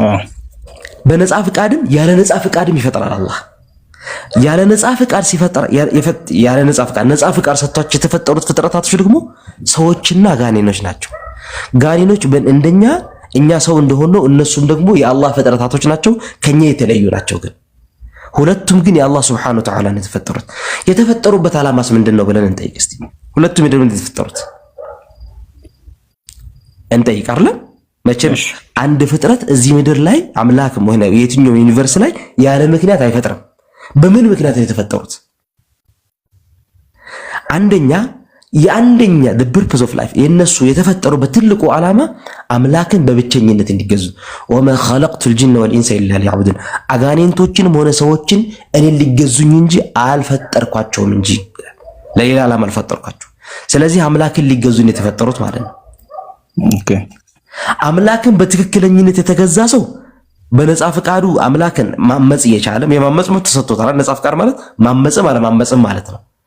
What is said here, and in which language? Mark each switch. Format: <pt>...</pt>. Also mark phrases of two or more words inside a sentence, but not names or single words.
<am>በነፃ ፍቃድም ያለ ነፃ ፍቃድም ይፈጥራል አላህ። ያለ ነፃ ፍቃድ ሲፈጥር ያለ ነፃ ፍቃድ ሰጥቷቸው የተፈጠሩት ፍጥረታቶች ደግሞ ሰዎችና ጋኔኖች ናቸው። ጋኔኖች እንደኛ እኛ ሰው እንደሆነው እነሱም ደግሞ የአላህ ፍጥረታቶች ናቸው፣ ከኛ የተለዩ ናቸው። ግን ሁለቱም ግን የአላህ</am> <ar>سبحانه وتعالى</ar> <am>ነው የተፈጠሩት። የተፈጠሩበት ዓላማስ ምንድነው ብለን እንጠይቅ እስቲ። ሁለቱም ምንድነው የተፈጠሩት እንጠይቅ አይደል? መቼም አንድ ፍጥረት እዚህ ምድር ላይ አምላክም ሆነ የትኛው ዩኒቨርስ ላይ ያለ ምክንያት አይፈጥርም። በምን ምክንያት ነው የተፈጠሩት? አንደኛ</am> <en>the purpose of life</en> <am>የነሱ የተፈጠሩበት ትልቁ ዓላማ አምላክን በብቸኝነት እንዲገዙ ወማ</am> <ar>خلقت الجن والانس الا ليعبدون</ar> <am>አጋኔንቶችንም ሆነ ሰዎችን እኔን ሊገዙኝ እንጂ አልፈጠርኳቸውም እንጂ ለሌላ ዓላማ አልፈጠርኳቸው። ስለዚህ አምላክን ሊገዙኝ የተፈጠሩት ማለት ነው። ኦኬ አምላክን በትክክለኝነት የተገዛ ሰው በነፃ ፍቃዱ አምላክን ማመጽ የቻለም የማመጽ መብት ተሰጥቶታል። ነፃ ፍቃድ ማለት ማመጽም አለማመጽም ማለት ነው።</am>